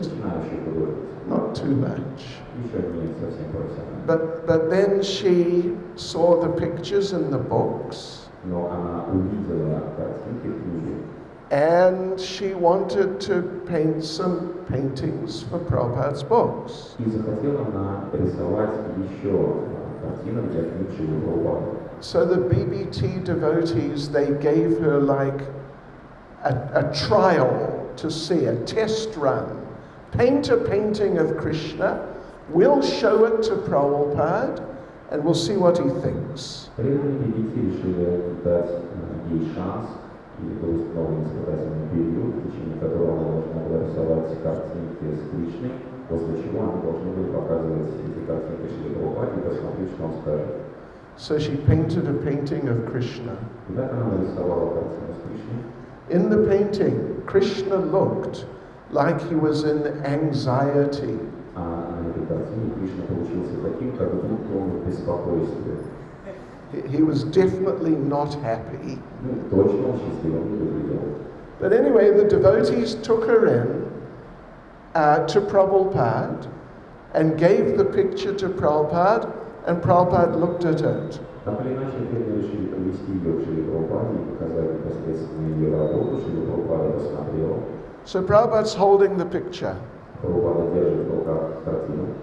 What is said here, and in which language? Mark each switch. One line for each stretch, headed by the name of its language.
Russian: Начинающей художницей.
English: Not too much.
Russian: Еще не совсем профессиональной.
English: But then she saw the pictures in the books.
Russian: Но она увидела картинки в книге.
English: And she wanted to paint some paintings for Prabhupada's books.
Russian: И захотела она рисовать еще картины для книг Шрилы Прабхупады.
English: So the BBT devotees, they gave her like a trial to see, a test run. Paint a painting of Krishna, we'll show it to Prabhupada, and we'll see what he thinks.
Russian: Преданные детей решили дать ей шанс, или был установлен испытательный период, в течение которого она должна была рисовать картинки с Кришной, после чего они должны были показывать эти картинки Шриле Прабхупаде и посмотреть, что он скажет.
English: So she painted a painting of Krishna.
Russian: И так она нарисовала картину с Кришной.
English: In the painting, Krishna looked like he was in anxiety.
Russian: А на этой картине Кришна получился таким, как будто он в беспокойстве.
English: He was definitely not happy.
Russian: Ну, точно он счастливым не выглядел.
English: But anyway, the devotees took her in to Prabhupada and gave the picture to Prabhupada, and Prabhupada looked at it.
Russian: Так или иначе, преданные решили привести ее к Шриле Прабхупаде и показать непосредственно ее работу. Шрила Прабхупада посмотрела.
English: So Prabhupada's holding the picture.
Russian: Прабхупада держит в руках картину,